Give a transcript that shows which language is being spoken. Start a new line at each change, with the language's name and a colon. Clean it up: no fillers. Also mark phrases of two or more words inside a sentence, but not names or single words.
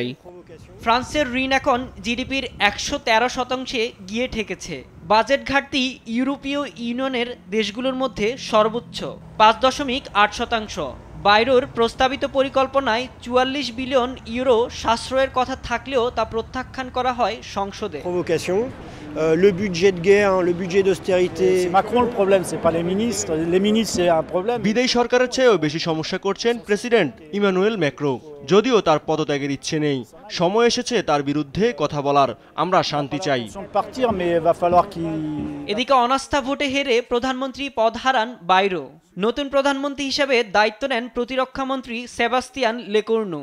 Bangla: ফ্রান্সের ঋণ এখন জিডিপির ১১৩% গিয়ে ঠেকেছে। বাজেট ঘাটতি ইউরোপীয় ইউনিয়নের দেশগুলোর মধ্যে সর্বোচ্চ ৫.৮%। বাইরোর প্রস্তাবিত পরিকল্পনায় ৪৪ বিলিয়ন ইউরো সাশ্রয়ের কথা থাকলেও তা প্রত্যাখ্যান করা হয় সংসদে।
French: Le budget de guerre, le budget d'austérité. C'est Macron le problème, c'est pas les ministres. Les ministres c'est un problème.
Bangla: বিদেশি সরকারের চেয়েও বেশি সমস্যা করছেন প্রেসিডেন্ট ইমানুয়েল ম্যাক্রো। যদিও তার পদত্যাগের ইচ্ছে নেই, সময় এসেছে তার বিরুদ্ধে কথা বলার। আমরা শান্তি চাই। এদিকে অনাস্থা ভোটে হেরে প্রধানমন্ত্রী পদ হারান বাইরো। নতুন প্রধানমন্ত্রী হিসেবে দায়িত্ব নেন প্রতিরক্ষামন্ত্রী সেবাস্তিয়ান লেকোর্নু।